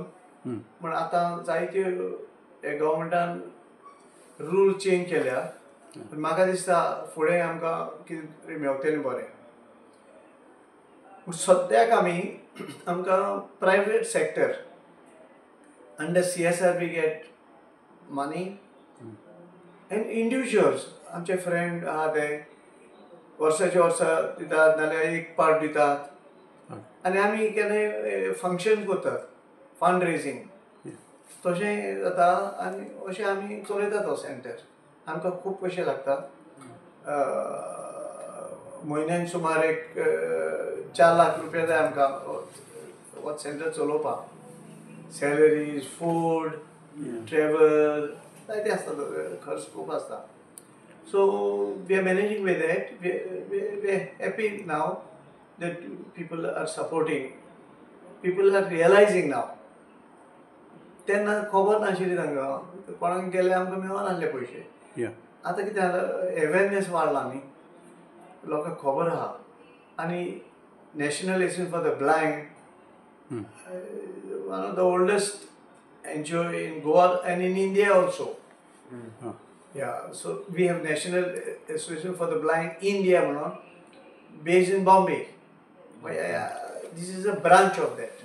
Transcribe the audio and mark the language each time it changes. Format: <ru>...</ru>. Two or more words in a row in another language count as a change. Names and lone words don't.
<kok>पण आतां जायत्यो गव्हर्मेंटान</kok> <en>rule change</en> <kok>केल्या. म्हाका दिसता फुडें आमकां कितें तरी मेवतलें बरें. पूण सद्याक आमकां</kok> <en>private sector under CSR we get money, and individuals,</en> <kok>आमचे फ्रेंड आहा ते वर्साचे वर्सा दितात नाल्यार एक पार्ट दितात. आनी आमी केन्नाय फंक्शन करतात,</kok> <en>fund raising</en> <kok>तशें जाता. आनी अशें आमी चलयतात हो सेंटर. आमकां खूब पयशे लागतात. म्हयन्यान सुमार एक 4 लाख रुपया जाय आमकां हो सेंटर चलोवपाक.</kok> <en>salaries, food, travel,</en> <kok>जायते आसता, खर्च खूब आसता.</kok> <en>So we are managing with that. We are happy now that people are supporting. People are realizing now.</en> <kok>तेन्ना खबर नाशिल्ली तांकां, कोणाक गेले आमकां मेळोन आसले पयशे. आतां कितें जालां, अवेरनेस वाडला न्ही, लोकांक खबर आहा.</kok> <en>आनी नॅशनल एसोसिएशन फॉर द ब्लायंड, one of the oldest NGO in Goa and in India also. Yeah, so we have National Association for the Blind India म्हणून, based in Bombay. This is a branch of that.</en>